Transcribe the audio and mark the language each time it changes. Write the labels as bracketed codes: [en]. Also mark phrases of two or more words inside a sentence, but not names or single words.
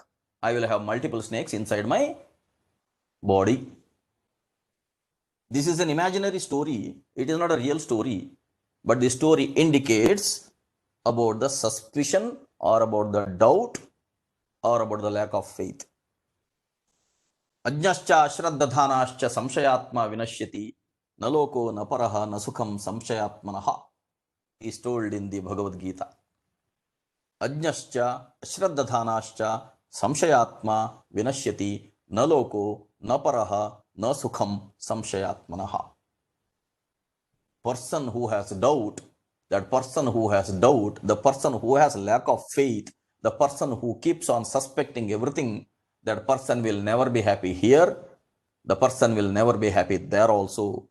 [en] I will have multiple snakes inside my body. This is an imaginary story. It is not a real story, but the story indicates about the suspicion or about the doubt or about the lack of faith. [sa] अज्ञश्च श्रद्दधानश्च संशयात्मा विनश्यति नलोको नपरः नसुखं संशयात्मनः [en] is told in the Bhagavad Gita. [sa] अज्ञश्च श्रद्दधानश्च संशयात्मा विनश्यति नलोको नपरः नसुखं संशयात्मनः. [en] Person who has doubt, that person who has doubt, the person who has lack of faith, the person who keeps on suspecting everything, that person will never be happy here, the person will never be happy there also.